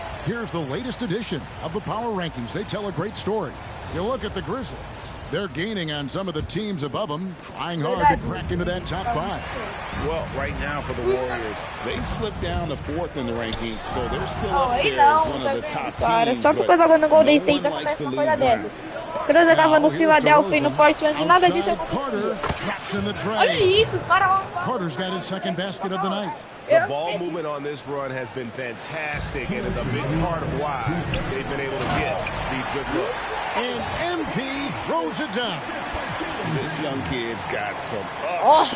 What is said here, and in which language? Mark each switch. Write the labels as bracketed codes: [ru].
[en] Here's the latest edition of the Power Rankings. They tell a great story. You look at the Grizzlies. They're gaining on some of the teams above them, trying hard to crack into that top 5. Well, right now for the Warriors, they've slipped down to 4th in the rankings, so they're still up there as one of the top teams. [pt] Só porque eu jogo no Golden State acontece uma coisa dessas. Quando eu jogava no Philadelphia e no Portland, nada disso acontecia. Olha isso, os caras... [en] Carter's got his second basket of the night. The ball movement on this run has been fantastic and is a big part of why they've been able to get these good looks. And MP throws it down. This young kid's got some ups.